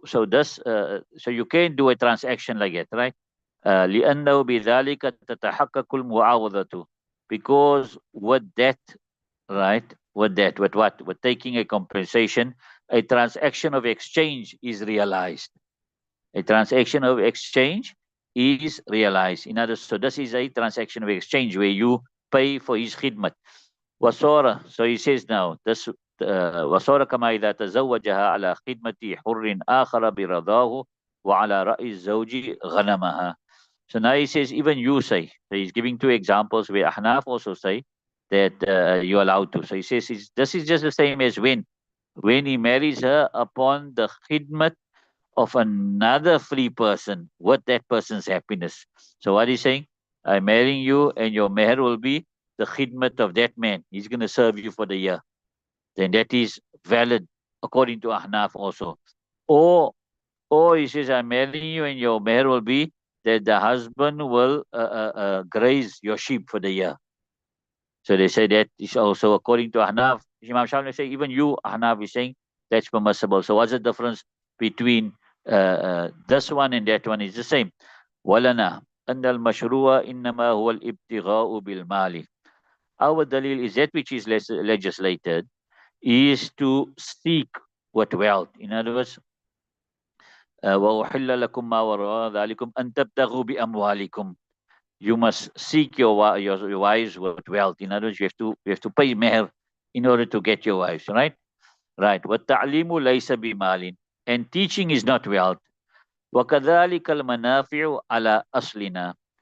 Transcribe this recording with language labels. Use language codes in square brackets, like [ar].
[en] So you can do a transaction like that, right? [ar] لأنه بذلك تتحقق المعاوضة, [en] because with that, right, with what, with taking a compensation, a transaction of exchange is realized. A transaction of exchange is realized. In other words, so this is a transaction of exchange where you pay for his khidmat. [ar] Wasora. [en] So he says now, this [ar] وصار كما إذا تزوجها على خدمة حر آخر برضاه وعلى رأي الزوج غنمها. [en] So now he says, even you say. So he's giving two examples where Ahnaf also say that you're allowed to. So he says this is just the same as when he marries her upon the khidmat of another free person with that person's happiness. So what he's saying, I'm marrying you and your meher will be the khidmat of that man. He's going to serve you for the year. Then that is valid according to Ahnaf also. Or, or he says, I'm marrying you and your meher will be that the husband will graze your sheep for the year. So they say that is also according to Ahnaf. Imam Shafi say, even you, Ahnaf, is saying that's permissible. So what's the difference between this one and that one? Is the same. [ar] ولنا أن المشروع إنما هو الابتغاء بالمال. [en] Our dalil is that which is legislated is to seek what wealth. In other words, [ar] وَأُحِلَّ لَكُمْ مَا وَرَاءَ ذَلِكُمْ أَن تَبْتَغُوا بِأَمْوَالِكُمْ. [en] You must seek your wives with wealth. In other words, you have to pay meher in order to get your wives, right? Right. [ar] وَالتَّعْلِيمُ لَيْسَ بِمَالٍ. [en] And teaching is not wealth. [ar] وَكَذَلِكَ الْمَنَافِعُ عَلَى أَصْلِنَا.